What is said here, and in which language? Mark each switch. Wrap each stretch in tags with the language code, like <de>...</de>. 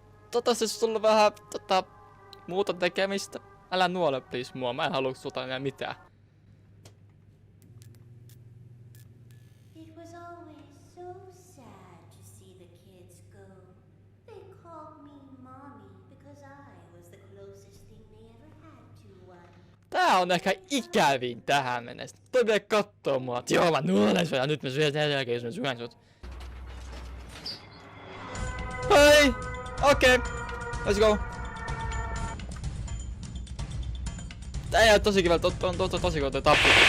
<fi>Toivottavasti sulla on vähän muuta tekemistä. Älä nuole please mua, mä en halua sulta enää mitään.</fi> <en>It was always so sad to see the kids go. They called me mommy because I was the closest thing they ever had to one.</en> <fi>Tää on ehkä ikävin tähän mennessä. Toi pitää kattoo mua, että joo mä nuolen sua ja nyt mä syön sen jälkeen, jos mä syön sut. Hei! Okei.</fi> <en>Let's go.</en> <fi>Tää ei oo tosi kiva, on tosi kiva toi tappu.</fi>